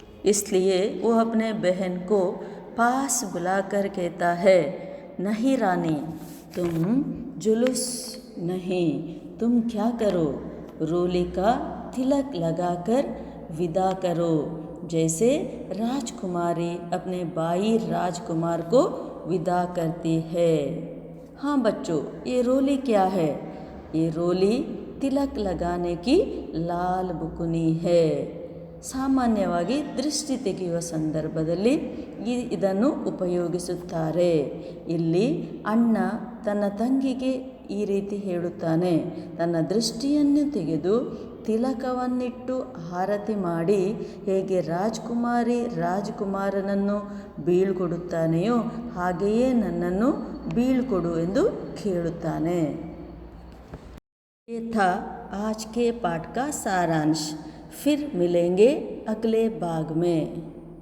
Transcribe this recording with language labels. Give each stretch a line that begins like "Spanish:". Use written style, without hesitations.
Hindi: इसलिए वो अपने बहन को पास बुलाकर कहता है, नहीं रानी, तुम जुलूस नहीं, तुम क्या करो, रोली का तिलक लगाकर विदा करो, जैसे राजकुमारी अपने भाई राजकुमार को विदा करती है। हाँ बच्चों, ये रोली क्या है? ये रोली तिलक लगाने की लाल बुकुनी है।
Kannada: ಸಾಮಾನ್ಯವಾಗಿ ದೃಷ್ಟಿ ತೆಗೆಯುವ ಸಂದರ್ಭದಲ್ಲಿ ಇದನ್ನು ಉಪಯೋಗಿಸುತ್ತಾರೆ। ಇಲ್ಲಿ ಅಣ್ಣ ತನ್ನ ತಂಗಿಗೆ ಈ ರೀತಿ ಹೇಳುತ್ತಾನೆ, ತನ್ನ ದೃಷ್ಟಿಯನ್ನು ತೆಗೆದು ತಿಲಕವನ್ನಿಟ್ಟು ಆರತಿ ಮಾಡಿ ಹೇಗೆ ರಾಜ್ಕುಮಾರಿ ರಾಜಕುಮಾರನನ್ನು ಬೀಳ್ಕೊಡುತ್ತಾನೆಯೋ ಹಾಗೆಯೇ ನನ್ನನ್ನು ಬೀಳ್ಕೊಡು ಎಂದು ಕೇಳುತ್ತಾನೆ।
Hindi: ये था आज के पाठ का सारांश। फिर मिलेंगे अगले भाग में।